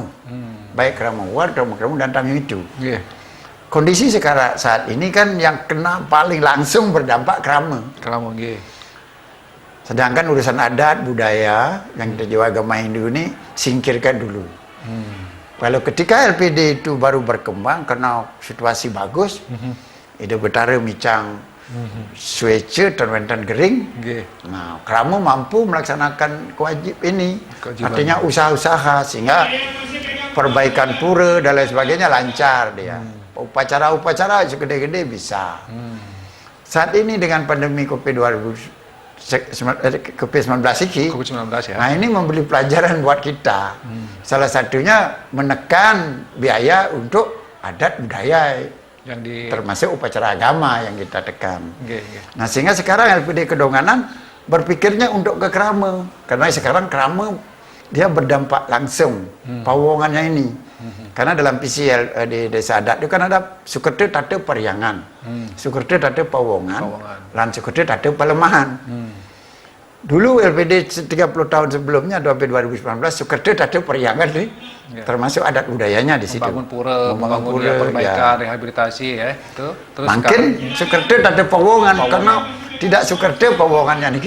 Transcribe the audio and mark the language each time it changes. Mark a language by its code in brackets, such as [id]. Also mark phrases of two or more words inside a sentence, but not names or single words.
[id] Baik krama Wat, krama dan Tamiu itu. Kondisi sekarang saat ini kan yang kena paling langsung berdampak krama. Sedangkan urusan adat, budaya yang kita jual agama Hindu ini singkirkan dulu. Kalau ketika LPD itu baru berkembang karena situasi bagus, itu [ban] betara micang suece terwentan gering. [id] Nah, krama mampu melaksanakan kewajiban ini. Artinya usaha-usaha sehingga perbaikan pura dan lain sebagainya lancar dia. Upacara-upacara segede-gede bisa. Saat ini dengan pandemi COVID-19 COVID-19 iki. COVID-19 ya. Nah, ini memberi pelajaran buat kita. Salah satunya menekan biaya untuk adat budaya Yang di termasuk upacara agama yang kita tekan. [ban] Nggih, nggih. [id] Nah, sehingga sekarang LPD Kedonganan berpikirnya untuk ke Krama, karena sekarang Krama dia berdampak langsung pawongannya ini. Karena dalam PCL di desa adat itu kan ada Sukerti Tata Pariangan, Sukerti Tata Pawongan, dan Sukerti Tata Palemahan. Dulu LPD 30 tahun sebelumnya, sampai 2019, Sukerti Tata Pariangan nih, termasuk adat budayanya di situ. Membangun pura, membangun ya, perbaikan, rehabilitasi ya, itu. Terus Mungkin Sukerti Tata Pawongan, karena tidak Sukerti Pawongannya niki,